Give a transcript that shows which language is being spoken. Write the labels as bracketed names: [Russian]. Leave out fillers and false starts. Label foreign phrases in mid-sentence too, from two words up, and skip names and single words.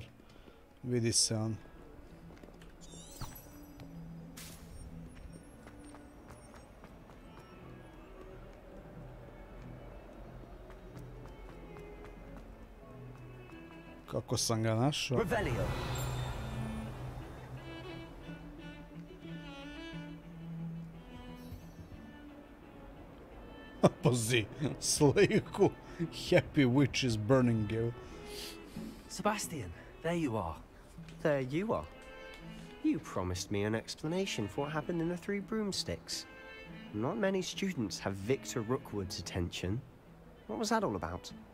[Serbian] Vidi se on. Kako sam ga našao? Pazi, sliku. [English] Happy witch is burning you. Sebastian, there you are. There you are. You promised me an explanation for what happened in the Three Broomsticks. Not many students have Victor Rookwood's attention. What was that all about?